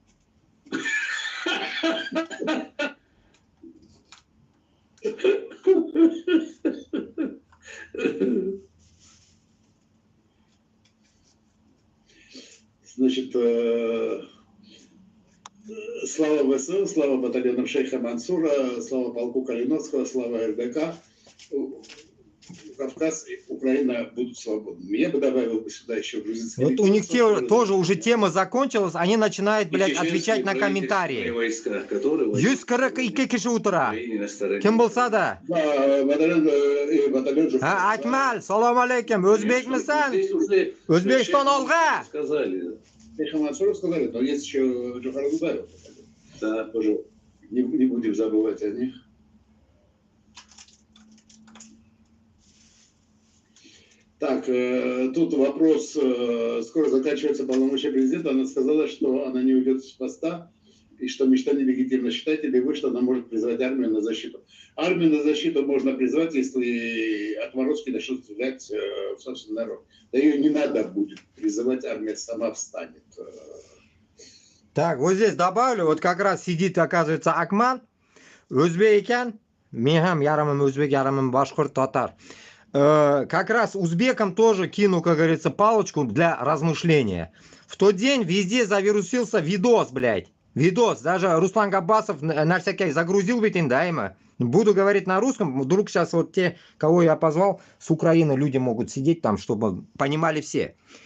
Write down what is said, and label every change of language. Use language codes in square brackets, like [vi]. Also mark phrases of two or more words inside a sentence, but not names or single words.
[ru] Значит, слава ВСУ, слава батальонам шейха Мансура, слава полку Калиновского, слава РДК. Кавказ и Украина будут свободны. Я бы добавил бы сюда еще грузинские. Вот у них тоже уже тема закончилась, они начинают, блядь, отвечать на комментарии. [tr] Yüz kırk iki kişi утра. Kim bulsa da. Akmal, [ar] سلام عليكم. [tr] Özbek misin? Özbekistan olga. [ru] Шейха Мансура сказали, но есть еще Джохар Дудаев. Да, тоже. Не будем забывать о них. Так, тут вопрос, скоро заканчивается полномочия президента, она сказала, что она не уйдет с поста, и что мечта нелегитимна. Считаете ли вы, что она может призвать армию на защиту? Армию на защиту можно призвать, если отморозки начнут стрелять в собственный народ. Да ее не надо будет призывать, армия сама встанет. Так, вот здесь добавлю, вот как раз сидит, оказывается, [ba] Акман, Өзбек екен, мен ham ярымым өзбек, ярымым башқұрт, татар. [ru] Как раз узбекам тоже кину, как говорится, палочку для размышления. В тот день везде завирусился видос, блядь. Видос. Даже Руслан Габбасов на всякий загрузил ведь индаимо. Буду говорить на русском. Вдруг сейчас вот те, кого я позвал, с Украины люди могут сидеть там, чтобы понимали все.